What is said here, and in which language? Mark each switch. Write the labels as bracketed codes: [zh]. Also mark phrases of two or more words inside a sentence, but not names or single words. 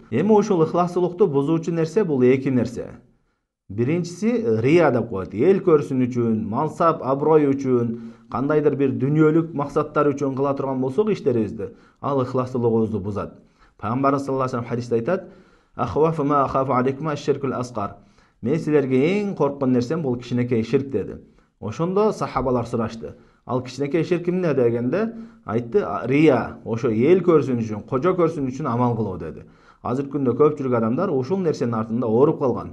[ky] Эми ушул ихластуулукту бузуучу нерсе бул эки нерсе. Биринчиси рия деп коет. Эл көрсүн үчүн, мансап, аброй үчүн, кандайдыр бир дүнүйөлүк максаттар үчүн кыла турган болсок иштерибизди, ал ихластуулугубузду бузат. [ar] Пайгамбарыбыз صلى الله عليه وسلم [ky] хадисте айтат: [ar] "أخوف ما أخاف عليكم الشرك الأصغر." [ky] Мен силерге эң корккон нерсем бул кичинекей ширк деди. Ошондо сахабалар сурашты: Ал кичинекей ширк эмне дегенде айтты, рия, ошо эл көрсүн үчүн, кожо көрсүн үчүн амал кылуу деди. Азыркы күндө көпчүлүк адамдар ушул нерсенин артында ооруп калган.